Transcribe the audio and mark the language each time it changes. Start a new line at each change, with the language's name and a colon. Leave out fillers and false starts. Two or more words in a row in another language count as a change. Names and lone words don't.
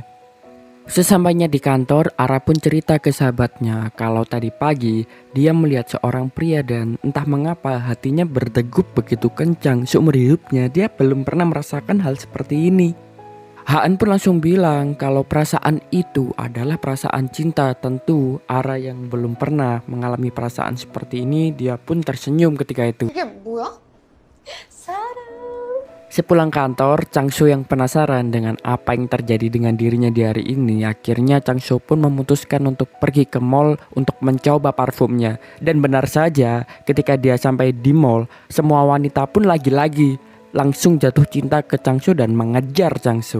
Indonesian: Sesampainya di kantor, Ara pun cerita ke sahabatnya kalau tadi pagi dia melihat seorang pria dan entah mengapa hatinya berdegup begitu kencang. Seumur hidupnya dia belum pernah merasakan hal seperti ini. Haan pun langsung bilang kalau perasaan itu adalah perasaan cinta. Tentu Ara yang belum pernah mengalami perasaan seperti ini, dia pun tersenyum ketika itu.
Korean: 이게 뭐야? 사랑.
Indonesian: Sepulang kantor, Changsho yang penasaran dengan apa yang terjadi dengan dirinya di hari ini, akhirnya Changsho pun memutuskan untuk pergi ke mall untuk mencoba parfumnya. Dan benar saja, ketika dia sampai di mall, semua wanita pun lagi-lagi langsung jatuh cinta ke Changsho dan mengejar Changsho.